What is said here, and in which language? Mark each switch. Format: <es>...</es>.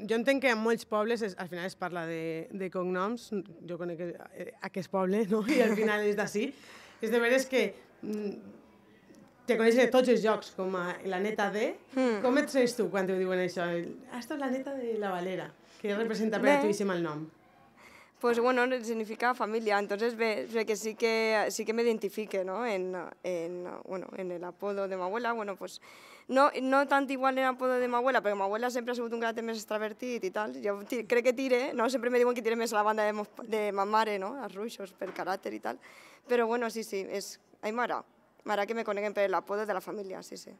<ca>Jo entenc que en molts pobles al final es parla de cognoms, jo conec aquest poble, no? I al final és d'ací. És de veres que te coneixes de tots els llocs, com la neta de... Com et sents tu quan te diuen això? Esta és la neta de la Valera. Què representa per a tu aquest malnom?</ca> <es>Pues bueno, significa familia, entonces ve que sí que me identifique, ¿no? En el apodo de mi abuela, bueno, pues no tant igual en el apodo de mi abuela,</es> <ca>perquè mi abuela sempre ha sigut un caràcter més extravertit i tal. Jo crec que tire, no? Sempre me diuen que tire més a la banda de ma mare, no? Els Ruixos, per caràcter i tal. Però bueno, sí, és... Ai, m'agrada que me coneguen per l'apodo de la família, sí.</ca>